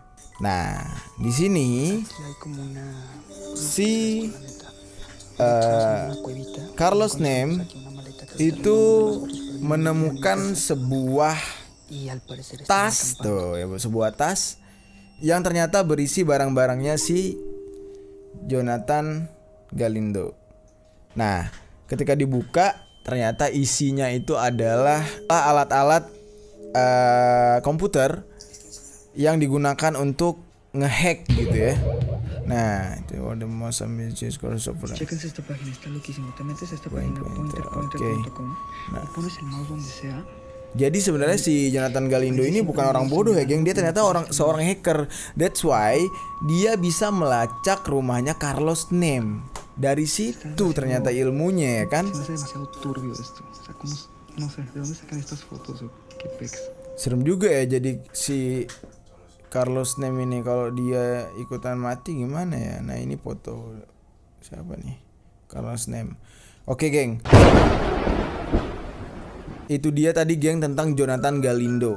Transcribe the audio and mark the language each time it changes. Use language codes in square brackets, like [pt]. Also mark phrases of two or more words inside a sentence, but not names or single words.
[id] Nah, di sini si Carlos Nem itu menemukan sebuah tas tuh ya, sebuah tas yang ternyata berisi barang-barangnya si Jonathan Galindo. Nah, ketika dibuka ternyata isinya itu adalah alat-alat komputer yang digunakan untuk ngehack gitu ya. Nah, itu ada masa [en] message crossover. [es] Chéquense esta página, está loquísimo. Te metes a esta página pointer.com y pones el mouse donde sea. [id] Jadi sebenarnya si Jonathan Galindo ini bukan orang bodoh ya, geng. Dia ternyata seorang hacker. [en] That's why [id] dia bisa melacak rumahnya Carlos Nem. Dari situ ternyata ilmunya ya kan. [es] Se me hace demasiado turbio esto. O sea, como no sé, ¿de dónde sacan estas fotos o qué pex? [id] Serem juga ya jadi si Carlos Nem ini kalau dia ikutan mati gimana ya. Nah, ini foto siapa nih? Carlos Nem. Oke, geng. Itu dia tadi, geng, tentang Jonathan Galindo.